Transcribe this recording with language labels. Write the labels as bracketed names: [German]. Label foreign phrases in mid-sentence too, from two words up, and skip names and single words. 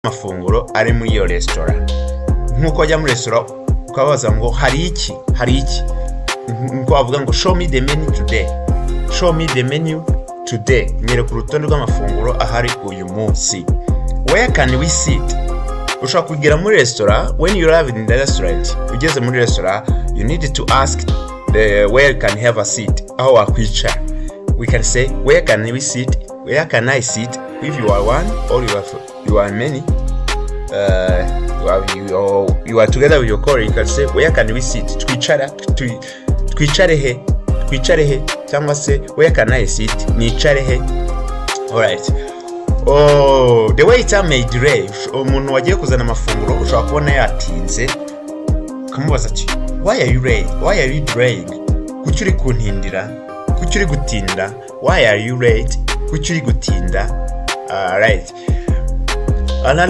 [Kinyarwanda] amafunguro ari muri iyo restaurant. Nkuko wajya muri restaurant ukabaza ngo hari iki, nkuko wavuga ngo [English] show me the menu today, show me the menu today, [Kinyarwanda] nyereka urutonde rw'amafunguro ahari uyu munsi. Where can we sit? Ushobora kugera muri restaurant. [English] When you arrive in the restaurant, [Kinyarwanda] ugeze muri restaurant, [English] you need to ask where can have a seat, [Kinyarwanda] aho wakwicara. [English] We can say where can we sit, where can I sit, if you are one or you are many, you are together with your colleague. You can say where can we sit, [Kinyarwanda] twicare he, cyangwa se [English] where can I sit, [Kinyarwanda] nicare he. [English] Alright. The waiter may delay. [Kinyarwanda] Umuntu wagiye kuzana amafunguro ushobora kubona yatinze, ukamubaza ati [English] why are you late, why are you delaying, [Kinyarwanda] kuki uri kuntindira, kuki uri gutinda, [English] why are you late, [Kinyarwanda] kuki uri gutinda. [English] Right.